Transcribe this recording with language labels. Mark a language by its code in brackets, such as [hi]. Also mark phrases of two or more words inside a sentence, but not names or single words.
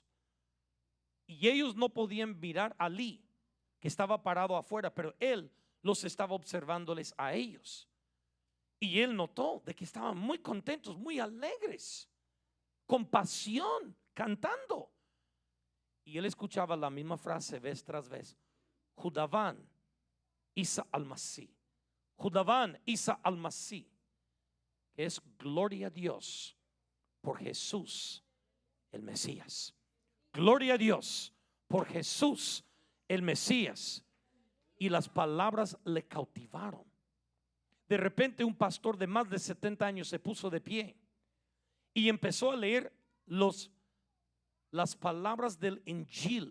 [es] Y ellos no podían mirar a Ali, que estaba parado afuera, pero él los estaba observándoles a ellos. Y él notó de que estaban muy contentos, muy alegres, con pasión, cantando. Y él escuchaba la misma frase vez tras vez: [fa] خداوند عیسی المسیح، خداوند عیسی المسیح, [es] que es gloria a Dios por Jesús el Mesías. Gloria a Dios por Jesús el Mesías. Y las palabras le cautivaron. De repente un pastor de más de 70 años se puso de pie y empezó a leer las palabras del Injil.